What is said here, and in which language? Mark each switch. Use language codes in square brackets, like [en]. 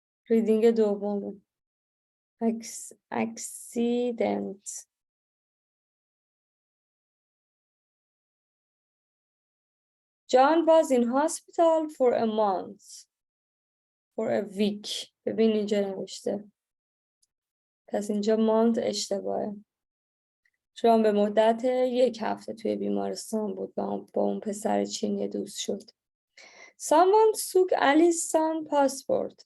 [fa] ریدینگ دومه. accident. [en] John was in hospital for a month. For a week. [fa] ببین اینجا نوشته. پس اینجا month اشتباهه. جان به مدت 1 هفته توی بیمارستان بود با اون پسر چینی دوست شد. [en] Someone took Ali's son passport.